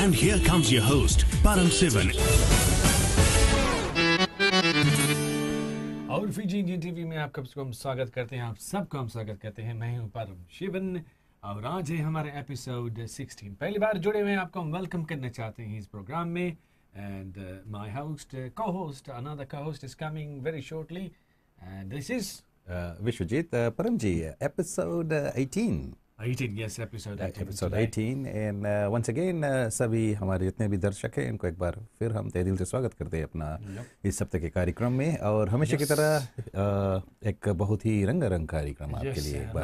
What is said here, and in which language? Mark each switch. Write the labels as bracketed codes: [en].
[en] And here comes your host, Param Sivan. [hi] और Fiji Indian TV में आपका हम स्वागत करते हैं, आप सबका हम स्वागत करते हैं। मैं हूं परम शिवन और आज है हमारा एपिसोड 16। पहली बार जुड़े हुए हैं आपको हम वेलकम करना चाहते हैं इस प्रोग्राम में। [en] And my host co-host another co-host is coming very shortly and this is Vishwajit Paramji, episode 18. 18, yes, episode 18 Episode today. 18 and once again [hi] सभी हमारे जितने भी दर्शक हैं इनको एक बार फिर हम तहे दिल से स्वागत करते हैं अपना इस हफ्ते के कार्यक्रम में। और हमेशा की तरह एक बहुत ही रंगारंग कार्यक्रम आपके लिए एक बार